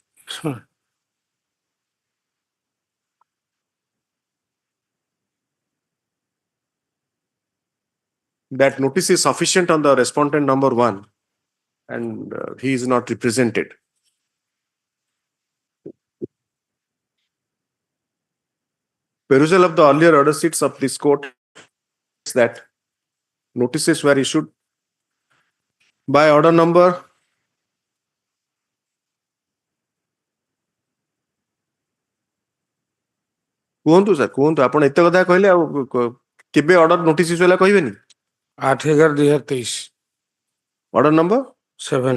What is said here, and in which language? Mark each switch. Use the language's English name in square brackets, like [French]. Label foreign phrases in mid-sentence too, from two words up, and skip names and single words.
[English] That notice is sufficient on the respondent number 1 and he is not represented. Perusal of the earlier order sheets of this court is that notices were issued by order number [Odia] କୁହନ୍ତୁ ସାର୍ କୁହନ୍ତୁ ଆପଣ ଏତେ କଥା କହିଲେ ଆଉ କେବେ [English] order notice issue [Odia] ହେଲା କହିବେନି? [English] 8/11/2023 order number 7